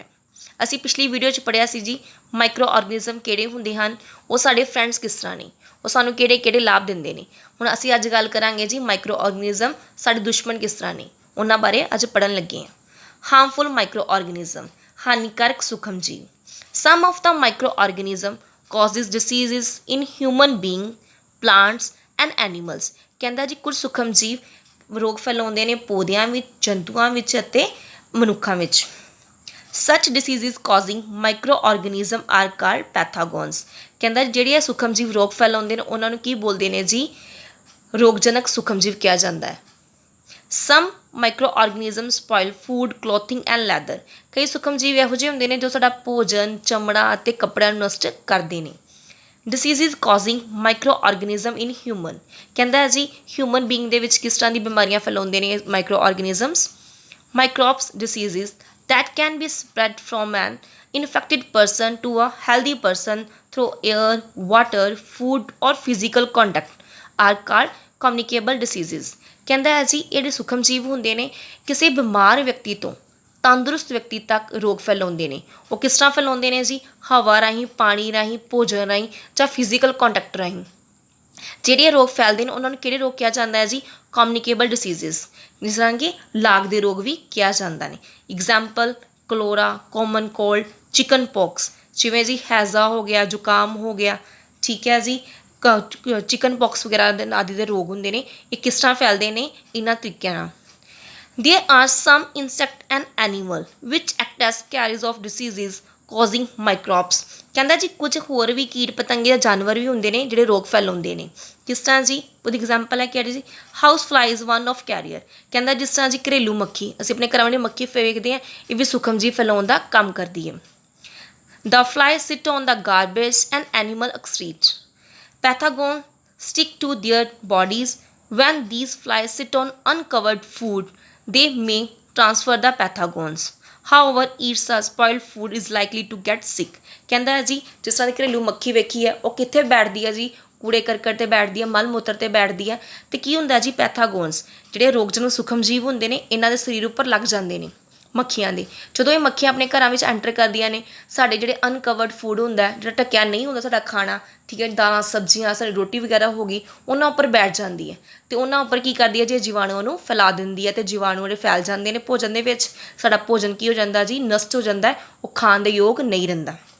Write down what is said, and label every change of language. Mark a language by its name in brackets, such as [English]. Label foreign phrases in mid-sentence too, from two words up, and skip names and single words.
[Punjabi] ਅਸੀਂ ਪਿਛਲੀ ਵੀਡੀਓ 'ਚ ਪੜ੍ਹਿਆ ਸੀ ਜੀ ਮਾਈਕਰੋ ਆਰਗੇਨਿਜ਼ਮ ਕਿਹੜੇ ਹੁੰਦੇ ਹਨ, ਉਹ ਸਾਡੇ ਫਰੈਂਡਸ ਕਿਸ ਤਰ੍ਹਾਂ ਨੇ, ਉਹ ਸਾਨੂੰ ਕਿਹੜੇ ਲਾਭ ਦਿੰਦੇ ਨੇ। ਹੁਣ ਅਸੀਂ ਅੱਜ ਗੱਲ ਕਰਾਂਗੇ ਜੀ ਮਾਈਕਰੋ ਆਰਗੇਨਿਜ਼ਮ ਸਾਡੇ ਦੁਸ਼ਮਣ ਕਿਸ ਤਰ੍ਹਾਂ ਨੇ, ਉਹਨਾਂ ਬਾਰੇ ਅੱਜ ਪੜ੍ਹਨ ਲੱਗੇ ਹਾਂ। [English] harmful micro organism, [Punjabi] ਹਾਨੀਕਾਰਕ ਸੂਖਮ ਜੀਵ। [English] some of the micro organism causes diseases in human being, plants and animals। [Punjabi] ਕਹਿੰਦਾ ਜੀ ਕੁਝ ਸੂਖਮ ਜੀਵ ਰੋਗ ਫੈਲਾਉਂਦੇ ਨੇ ਪੌਦਿਆਂ ਵਿੱਚ, ਜੰਤੂਆਂ ਵਿੱਚ ਅਤੇ ਮਨੁੱਖਾਂ ਵਿੱਚ। [English] such diseases causing microorganism are called pathogens। [Punjabi] ਕਹਿੰਦਾ ਜਿਹੜੇ ਇਹ ਸੂਖਮ ਜੀਵ ਰੋਗ ਫੈਲਾਉਂਦੇ ਨੇ ਉਹਨਾਂ ਨੂੰ ਕੀ ਬੋਲਦੇ ਨੇ ਜੀ, ਰੋਗਜਨਕ ਸੂਖਮ ਜੀਵ ਕਿਹਾ ਜਾਂਦਾ ਹੈ। [English] some microorganisms spoil food, clothing and leather। [Punjabi] ਕਈ ਸੂਖਮ ਜੀਵ ਇਹੋ ਜਿਹੇ ਹੁੰਦੇ ਨੇ ਜੋ ਸਾਡਾ ਭੋਜਨ, ਚਮੜਾ ਅਤੇ ਕੱਪੜਿਆਂ ਨੂੰ ਨਸ਼ਟ ਕਰਦੇ ਨੇ। [English] diseases causing microorganism in human। [Punjabi] ਕਹਿੰਦਾ ਹੈ ਜੀ [English] human being [Punjabi] ਦੇ ਵਿੱਚ ਕਿਸ ਤਰ੍ਹਾਂ ਦੀ ਬਿਮਾਰੀਆਂ ਫੈਲਾਉਂਦੇ ਨੇ ਮਾਈਕਰੋ ਆਰਗੇਨਿਜ਼ਮਸ। [English] microbes diseases that can be spread from an infected person to a healthy person through air, water, food or physical contact are called communicable diseases। [Punjabi] ਕਹਿੰਦਾ ਹੈ ਜੀ ਇਹ ਜਿਹੜੇ ਸੂਖਮ ਜੀਵ ਹੁੰਦੇ ਨੇ ਕਿਸੇ ਬਿਮਾਰ ਵਿਅਕਤੀ ਤੋਂ ਤੰਦਰੁਸਤ ਵਿਅਕਤੀ ਤੱਕ ਰੋਗ ਫੈਲਾਉਂਦੇ ਨੇ। ਉਹ ਕਿਸ ਤਰ੍ਹਾਂ ਫੈਲਾਉਂਦੇ ਨੇ ਜੀ, ਹਵਾ ਰਾਹੀਂ, ਪਾਣੀ ਰਾਹੀਂ, ਭੋਜਨ ਰਾਹੀਂ ਜਾਂ [English] physical contact [Punjabi] ਰਾਹੀਂ। ਜਿਹੜੇ ਰੋਗ ਫੈਲਦੇ ਨੇ ਉਹਨਾਂ ਨੂੰ ਕਿਹੜੇ ਰੋਗ ਕਿਹਾ ਜਾਂਦਾ ਹੈ ਜੀ, [English] communicable diseases, [Punjabi] ਜਿਸ ਤਰ੍ਹਾਂ ਕਿ ਲਾਗ ਦੇ ਰੋਗ ਵੀ ਕਿਹਾ ਜਾਂਦਾ ਨੇ। [English] example cholera, common cold, chicken pox, [Punjabi] ਜਿਵੇਂ ਜੀ ਹੈਜ਼ਾ ਹੋ ਗਿਆ, ਜ਼ੁਕਾਮ ਹੋ ਗਿਆ, ਠੀਕ ਹੈ ਜੀ, [English] chicken pox [Punjabi] ਵਗੈਰਾ ਦੇ ਆਦਿ ਦੇ ਰੋਗ ਹੁੰਦੇ ਨੇ। ਇਹ ਕਿਸ ਤਰ੍ਹਾਂ ਫੈਲਦੇ ਨੇ, ਇਹਨਾਂ ਤਰੀਕਿਆਂ ਨਾਲ। [English] There are some insect and animal which act as carriers of diseases causing microbes। [Punjabi] ਕਹਿੰਦਾ ਜੀ ਕੁਝ ਹੋਰ ਵੀ ਕੀਟ ਪਤੰਗੇ ਜਾਂ ਜਾਨਵਰ ਵੀ ਹੁੰਦੇ ਨੇ ਜਿਹੜੇ ਰੋਗ ਫੈਲਾਉਂਦੇ ਨੇ। ਕਿਸ ਤਰ੍ਹਾਂ ਜੀ, ਉਹਦੀ ਐਗਜ਼ਾਮਪਲ ਹੈ ਕਿਹੜੀ ਜੀ, [English] house fly is one of carrier. [Punjabi] ਕਹਿੰਦਾ ਜਿਸ ਤਰ੍ਹਾਂ ਜੀ ਘਰੇਲੂ ਮੱਖੀ, ਅਸੀਂ ਆਪਣੇ ਘਰਾਂ ਵਿੱਚ ਮੱਖੀ ਵੇਖਦੇ ਹਾਂ, ਇਹ ਵੀ ਸੂਖਮ ਜੀਵ ਫੈਲਾਉਣ ਦਾ ਕੰਮ ਕਰਦੀ ਹੈ। [English] The flies sit on the garbage and animal excrete। Pathogens stick to their bodies when these flies sit on uncovered food। They may transfer the pathogens। However, eats a spoiled food is likely to get sick। [Punjabi] ਕਹਿੰਦਾ ਹੈ ਜੀ ਜਿਸ ਤਰ੍ਹਾਂ ਦੀ ਘਰੇਲੂ ਮੱਖੀ ਵੇਖੀ ਹੈ, ਉਹ ਕਿੱਥੇ ਬੈਠਦੀ ਹੈ ਜੀ, ਕੂੜੇ ਕਰਕਟ 'ਤੇ ਬੈਠਦੀ ਹੈ, ਮਲ ਮੂਤਰ 'ਤੇ ਬੈਠਦੀ ਹੈ, ਅਤੇ ਕੀ ਹੁੰਦਾ ਜੀ, ਪੈਥਾਗੋਨਸ ਜਿਹੜੇ ਰੋਗਜਨਕ ਸੂਖਮ ਜੀਵ ਹੁੰਦੇ ਨੇ ਇਹਨਾਂ ਦੇ ਸਰੀਰ ਉੱਪਰ ਲੱਗ ਜਾਂਦੇ ਨੇ ਮੱਖੀਆਂ ਦੇ। ਜਦੋਂ ਇਹ ਮੱਖੀਆਂ ਆਪਣੇ ਘਰਾਂ ਵਿੱਚ ਐਂਟਰ ਕਰਦੀਆਂ ਨੇ, ਸਾਡੇ ਜਿਹੜੇ [English] uncovered food [Punjabi] ਹੁੰਦਾ, ਜਿਹੜਾ ਢੱਕਿਆ ਨਹੀਂ ਹੁੰਦਾ ਸਾਡਾ ਖਾਣਾ, ਠੀਕ ਹੈ, ਦਾਲਾਂ ਸਬਜ਼ੀਆਂ, ਸਾਡੀ ਰੋਟੀ ਵਗੈਰਾ ਹੋ ਗਈ, ਉਹਨਾਂ ਉੱਪਰ ਬੈਠ ਜਾਂਦੀ ਹੈ ਅਤੇ ਉਹਨਾਂ ਉੱਪਰ ਕੀ ਕਰਦੀ ਹੈ ਜੀ, ਜੀਵਾਣੂਆਂ ਨੂੰ ਫੈਲਾ ਦਿੰਦੀ ਹੈ ਅਤੇ ਜੀਵਾਣੂ ਜਿਹੜੇ ਫੈਲ ਜਾਂਦੇ ਨੇ ਭੋਜਨ ਦੇ ਵਿੱਚ, ਸਾਡਾ ਭੋਜਨ ਕੀ ਹੋ ਜਾਂਦਾ ਜੀ, ਨਸ਼ਟ ਹੋ ਜਾਂਦਾ, ਉਹ ਖਾਣ ਦੇ ਯੋਗ ਨਹੀਂ ਰਹਿੰਦਾ।